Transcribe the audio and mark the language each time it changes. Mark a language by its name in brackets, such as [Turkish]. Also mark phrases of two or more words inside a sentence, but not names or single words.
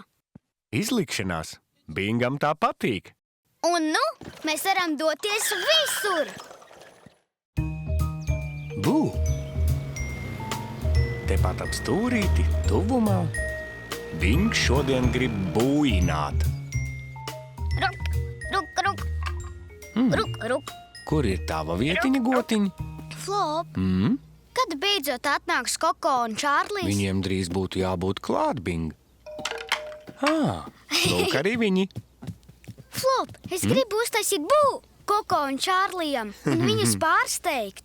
[Latvian] Izlikšanās. Bingam tā patīk. Un nu, mēs varam doties visur. Bū! Tepat ap stūrīti, tuvumā, Bings šodien grib būināt. Ruk, ruk, ruk. Ruk, ruk. Kur ir tava vietiņa, gotiņ? Flop, kad beidzot atnāks Koko un Čārlis? Viņiem drīz būtu jābūt klāt, Bing. Lūk arī viņi. Flop, es gribu uztaisīt bū Koko un Čārlijam un viņus pārsteigt.